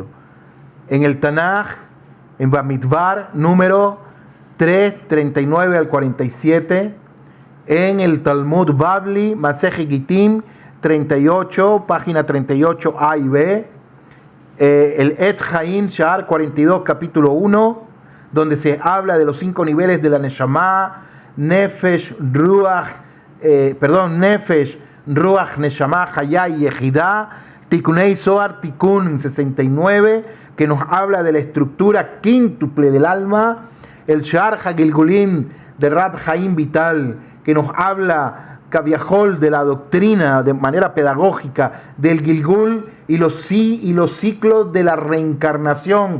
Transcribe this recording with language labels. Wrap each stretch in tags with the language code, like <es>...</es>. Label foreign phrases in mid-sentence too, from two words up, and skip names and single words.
<es>En el Tanaj, en Bamidbar, número 3, 39 al 47, en el Talmud Babli, Masej Gitim, 38, página 38 A y B, el Etz Chaim, Sha'ar 42, capítulo 1, donde se habla de los 5 niveles de la Neshama, Nefesh, Ruach, Neshama, Hayá y Yehidá, Tikunei Zohar, Tikun 69, que nos habla de la estructura quíntuple del alma, el Sha'ar HaGilgulim de Rab Chaim Vital, que nos habla Kaviahol de la doctrina de manera pedagógica del Gilgul y los ciclos de la reencarnación</es>